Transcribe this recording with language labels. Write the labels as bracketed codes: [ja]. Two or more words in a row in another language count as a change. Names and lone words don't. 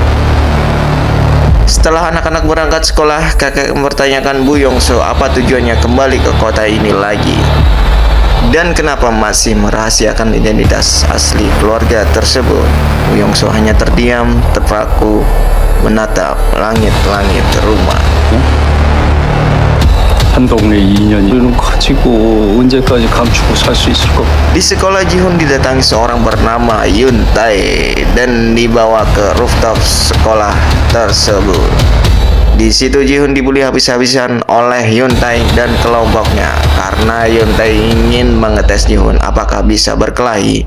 [id] Setelah anak-anak berangkat sekolah, kakek mempertanyakan Bu Yongso apa tujuannya kembali ke kota ini lagi, dan kenapa masih merahasiakan identitas asli keluarga tersebut. Bu Yongso hanya terdiam, terpaku, menatap langit-langit rumah. [ko] 한 동네 인연이 커지고 언제까지 감추고 살 수 있을 것 같아. [id] Di sekolah Jihun didatangi seorang bernama Yun Tae dan dibawa ke rooftop sekolah tersebut. Di situ Jihun dibully habis-habisan oleh Yun Tae dan kelompoknya karena Yun Tae ingin mengetes Jihun apakah bisa berkelahi.